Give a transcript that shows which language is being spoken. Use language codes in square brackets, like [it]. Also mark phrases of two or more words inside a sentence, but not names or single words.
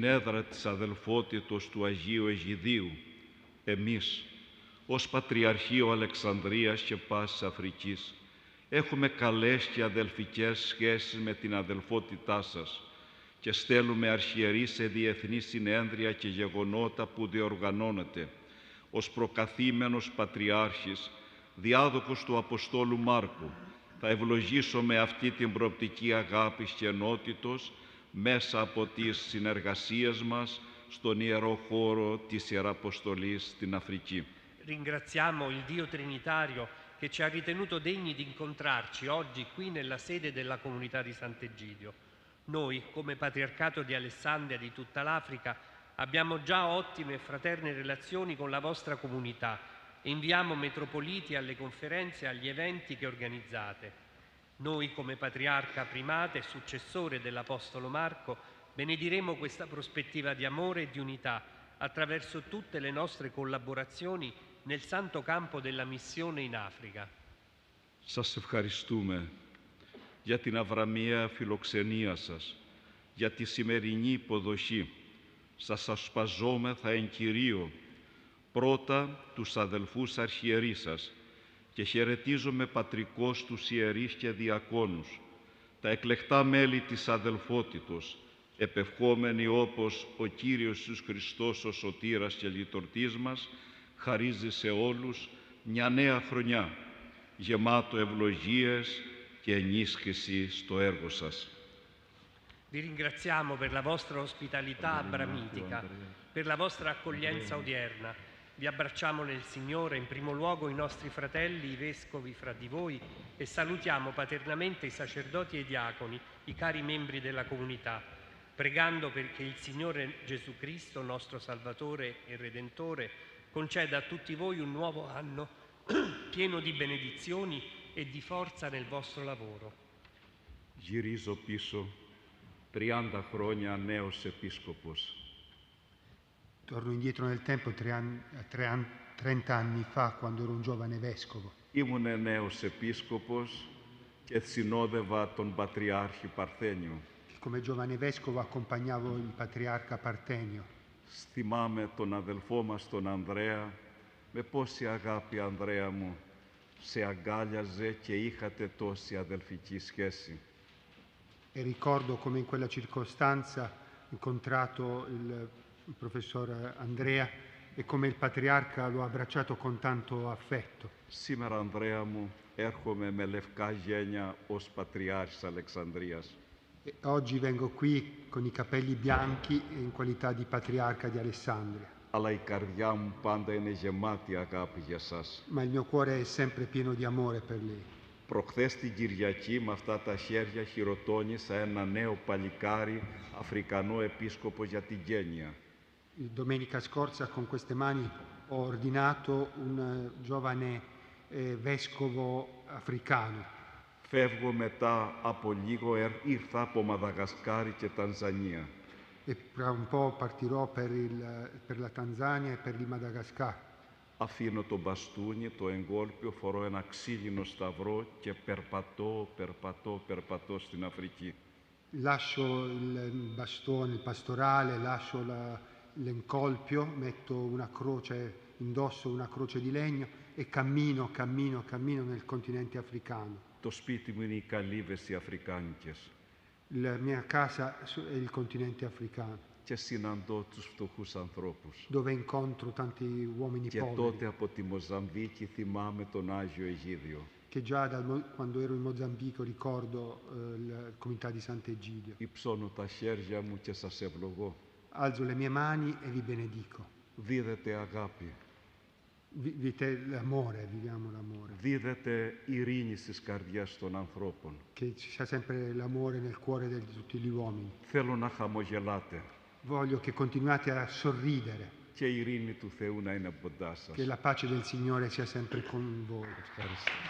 [el] έδρα της αδελφότητος του Αγίου Αιγιδίου, εμείς, ως Πατριαρχείο Αλεξανδρίας και πάσης Αφρικής, έχουμε καλές και αδελφικές σχέσεις με την αδελφότητά σας και στέλνουμε αρχιερείς σε διεθνή συνέδρια και γεγονότα που διοργανώνεται ως προκαθήμενος Πατριάρχης, διάδοχος του Αποστόλου Μάρκου. Θα ευλογήσω με αυτή την προοπτική αγάπης και ενότητος μέσα από τις συνεργασίες μας στον ιερό χώρο της Ιεραποστολής στην Αφρική. [it] Ringraziamo il Dio Trinitario che ci ha ritenuto degni di incontrarci oggi qui nella sede della comunità di Sant'Egidio. Noi, come Patriarcato di Alessandria di tutta l'Africa, abbiamo già ottime e fraterne relazioni con la vostra comunità e inviamo metropoliti alle conferenze e agli eventi che organizzate. Noi, come Patriarca Primate e successore dell'Apostolo Marco, benediremo questa prospettiva di amore e di unità attraverso tutte le nostre collaborazioni nel santo campo della missione in Africa. [el] Σας ευχαριστούμε για την αβραμιαία φιλοξενία σας, για τη σημερινή υποδοχή. Σας ασπαζόμεθα εν Κυρίω, πρώτα τους αδελφούς αρχιερείς σας και χαιρετίζομαι πατρικώς τους ιερείς και διακόνους, τα εκλεκτά μέλη της αδελφότητος, επευχόμενοι όπως ο Κύριος Ιησούς Χριστός ο σωτήρας και λυτορτής μας χαρίζει σε όλους μια νέα χρονιά, γεμάτο ευλογίες και ενίσχυση στο έργο σας. [it] Vi ringraziamo per la vostra ospitalità abramitica, per la vostra accoglienza odierna. Vi abbracciamo nel Signore, in primo luogo i nostri fratelli, i vescovi fra di voi, e salutiamo paternamente i sacerdoti e i diaconi, i cari membri della comunità, pregando perché il Signore Gesù Cristo, nostro Salvatore e Redentore, conceda a tutti voi un nuovo anno pieno di benedizioni e di forza nel vostro lavoro. [el] Γυρίζω πίσω 30 χρόνια νέος επίσκοπος. [it] Torno indietro nel tempo 30 anni fa, quando ero un giovane vescovo. [el] Ήμουν νέος επίσκοπος και συνόδευα τον Πατριάρχη Παρθένιο. [it] Come giovane vescovo accompagnavo il patriarca Partenio. [el] Θυμάμαι τον αδελφό μας τον Ανδρέα, με πόση αγάπη, Ανδρέα μου, σε αγκάλιαζε και είχατε τόση αδελφική σχέση. [it] E ricordo come in quella circostanza ho incontrato il professor Andrea e come il patriarca lo ha abbracciato con tanto affetto. [el] Σήμερα, Ανδρέα μου, έρχομαι με λευκά γένια ως Πατριάρχης Αλεξανδρίας. [it] E oggi vengo qui con i capelli bianchi in qualità di patriarca di Alessandria. [el] Αλλά η καρδιά μου πάντα είναι γεμάτη αγάπη για σας. [it] Ma il mio cuore è sempre pieno di amore per lei. [el] Προχθές την Κυριακή με αυτά τα χέρια χειροτώνησα ένα νέο παλικάρι Αφρικανό επίσκοπο για την Κένια. [it] Domenica scorsa con queste mani ho ordinato un giovane vescovo africano. [el] Φεύγω μετά από λίγο, ήρθα από Μαδαγασκάρη και Τανζανία. [it] E tra un po' partirò per la Tanzania e per il Madagascar. [el] Αφήνω το μπαστούνι, το εγκόλπιο, φορώ ένα ξύλινο σταυρό και περπατώ στην Αφρική. [it] Lascio il bastone, il pastorale, lascio l'encolpio, metto una croce, indosso una croce di legno e cammino nel continente africano. [el] Το σπίτι μου είναι οι καλύβες οι αφρικάνικες. [it] La mia casa è il continente africano. [el] Και συναντώ τους φτωχούς ανθρώπους. [it] Dove incontro tanti uomini [el] Και [it] poveri. [el] τότε από τη Μοζαμβίκη θυμάμαι τον Άγιο Αιγίδιο. [it] Che già quando ero in Mozambico ricordo la comunità di Sant'Egidio. [el] Υψώνω τα χέρια μου και σας ευλογώ. [it] Alzo le mie mani e vi benedico. [el] Δίδετε αγάπη. [it] Viviamo l'amore. [el] Δίδετε ειρήνη στις καρδιές των ανθρώπων. [it] Che ci sia sempre l'amore nel cuore di tutti gli uomini. [el] Θέλω να χαμογελάτε. [it] Voglio che continuate a sorridere. [el] Και η ειρήνη του Θεού να είναι κοντά σας. [it] Che la pace del Signore sia sempre con voi. [el] Ευχαριστώ.